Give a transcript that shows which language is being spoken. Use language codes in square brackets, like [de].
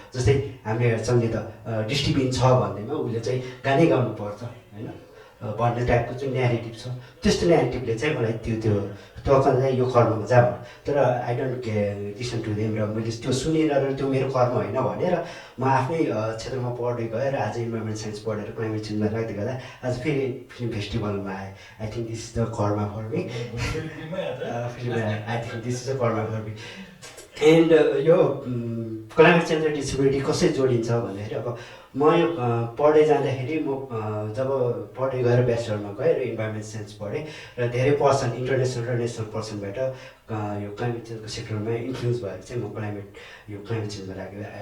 [ne] जस्तै हामीले हेर्छौँ नि त डिस्ट्रिबिन छ भन्दैमा उसले चाहिँ गानै गाउनुपर्छ होइन भन्ने टाइपको जुन न्यारेटिभ छ, त्यस्तो न्यारेटिभले चाहिँ मलाई त्यो टक्क चाहिँ यो कर्ममा जा भन्नु। तर [en] I don't listen to them [ne] र मैले त्यो सुनेर र त्यो मेरो कर्म होइन भनेर म आफ्नै क्षेत्रमा पढ्दै गएँ र आज इन्भाइरोमेन्ट साइन्स पढेर क्लाइमेट चेन्जमा लाग्दै गर्दा आज फेरि फिल्म फेस्टिभलमा आएँ। [en] I think this is the karma for me. I think this is the karma for me. [ne] एन्ड यो क्लाइमेट चेन्ज र डिसेबिलिटी कसरी जोडिन्छ भन्दाखेरि अब म यो पढ्दै जाँदाखेरि म जब पढ्दै गएर ब्याचलरमा गएँ र इन्भाइरोमेन्ट साइन्स पढेँ र धेरै पर्सन इन्टरनेसनल र नेसनल पर्सनबाट यो क्लाइमेट चेन्जको सेक्टरमा इन्फ्लुएन्स भएर चाहिँ म यो क्लाइमेट चेन्जमा लाग्यो।